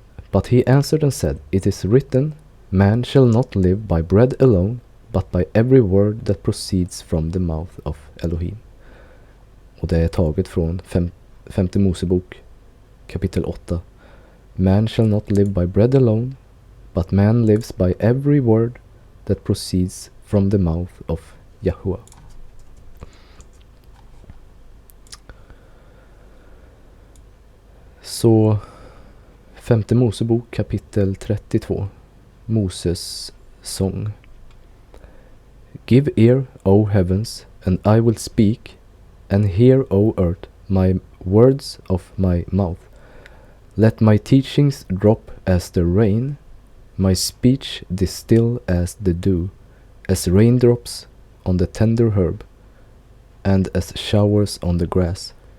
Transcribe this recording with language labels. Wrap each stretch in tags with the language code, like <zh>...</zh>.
<en>But he answered and said, It is written, Man shall not live by bread alone, but by every word that proceeds from the mouth of Elohim.</en> <sv>Och det är taget från femte Mosebok, kapitel 8.</sv> <en>Man shall not live by bread alone, but man lives by every word that proceeds from the mouth of Yahuwah.</en> <sv>Så femte Mosebok kapitel 32, Moses sång.</sv> <en>Give ear, O heavens, and I will speak, and hear, O earth, my words of my mouth. Let my teachings drop as the rain, my speech distill as the dew, as raindrops on the tender herb, and as showers on the grass.</en>